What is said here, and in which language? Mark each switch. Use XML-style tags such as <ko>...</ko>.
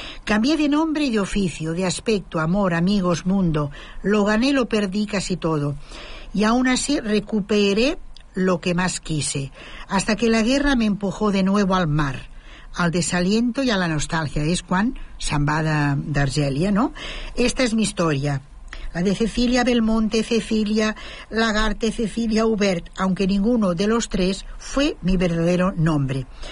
<es>Cambié de nombre y de oficio, de aspecto, amor, amigos, mundo. Lo gané, lo perdí casi todo. Y aún así recuperé lo que más quise. Hasta que la guerra me empujó de nuevo al mar, al desaliento y a la nostalgia.</es> <ca>És quan se'n va d'Argèlia, no?</ca> <es>Esta es mi historia. La de Cecilia Belmonte, Cecilia Lagarte, Cecilia Hubert, aunque ninguno de los tres fue mi verdadero nombre.</es>